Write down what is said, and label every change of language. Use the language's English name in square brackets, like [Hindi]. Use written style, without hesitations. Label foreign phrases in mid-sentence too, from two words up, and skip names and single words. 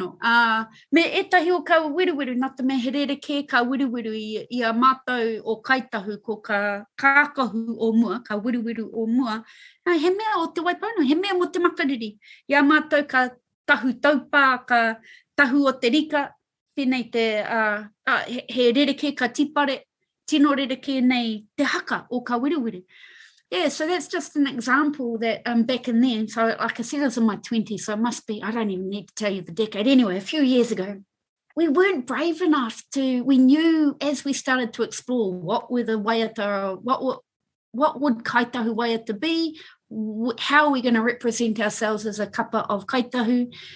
[Māori] Me etahi o ka wiruwiru, nā te me he rereke ka wiruwiru I a mātou o Kai Tahu, ko ka kākahu o mua, ka wiruwiru o mua, he mea o te Waipounamu, he mea mo te makariri. I a mātou ka tahu taupā, ka tahu o te rika, pēnei he rereke ka tipare, tino rereke nei te haka o ka wiruwiru. [English] Yeah, so that's just an example that back in then, so like I said, I was in my 20s, so it must be, I don't even need to tell you the decade. Anyway, a few years ago, we weren't brave enough we knew as we started to explore what were the waiata, what would Kai Tahu waiata be, how are we going to represent ourselves as a kapa of Kai Tahu,